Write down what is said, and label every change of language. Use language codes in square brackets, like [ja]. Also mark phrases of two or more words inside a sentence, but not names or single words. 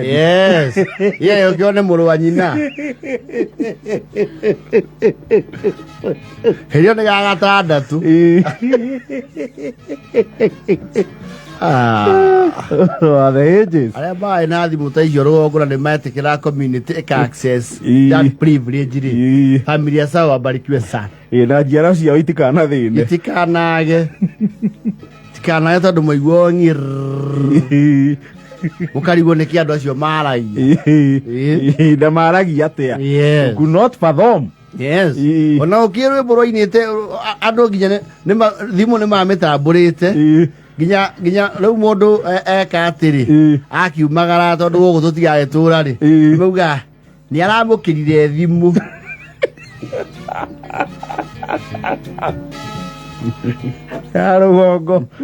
[ki] Yes. Ye ũkĩone mũrũ wa nyina hĩrio nĩ gagatandatũ arĩa maĩ na thimũ ta icio rũgongo na nĩ metĩkĩra [en] community access that privilege [ki] rĩ [sw] familia sao wabarikiwe sana [ki] na njiaro ciao itikanathĩne tikanage tondũ mũigua ng'ir ũkarigwo nĩkĩ andũ acio maragia na maragia atĩa [en] could not fathom. Yes. [ki] Ona ũkĩ rwĩmbo rũinĩte andũ nginya thimũ nĩ mamĩtambũrĩte nginya rĩu mũndũ eka atĩrĩ akiumagara tondũ gũkũ tũtigagĩtũra rĩ mauga nĩ aramũkĩrire thimũ ya rũgongo